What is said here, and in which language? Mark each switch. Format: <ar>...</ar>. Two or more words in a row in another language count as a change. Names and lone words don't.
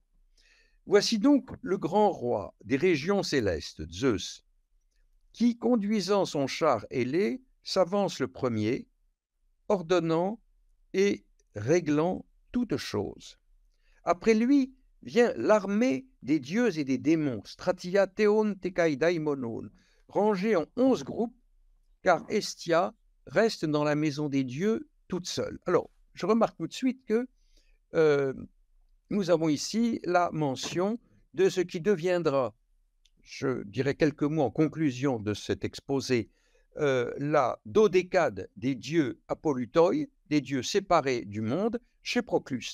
<fr>Voici donc le grand roi des régions célestes, Zeus, qui, conduisant son char ailé, s'avance le premier, ordonnant et réglant toutes choses. Après lui vient l'armée des dieux et des démons,</fr> <el>στρατιὰ θεῶν τε καὶ δαιμόνων,</el> <fr>rangée en 11 groupes, car Hestia reste dans la maison des dieux toute seule. Alors, je remarque tout de suite que nous avons ici la mention de ce qui deviendra, je dirais quelques mots en conclusion de cet exposé, la dodécade des dieux apolutoi, des dieux séparés du monde, chez Proclus.</fr>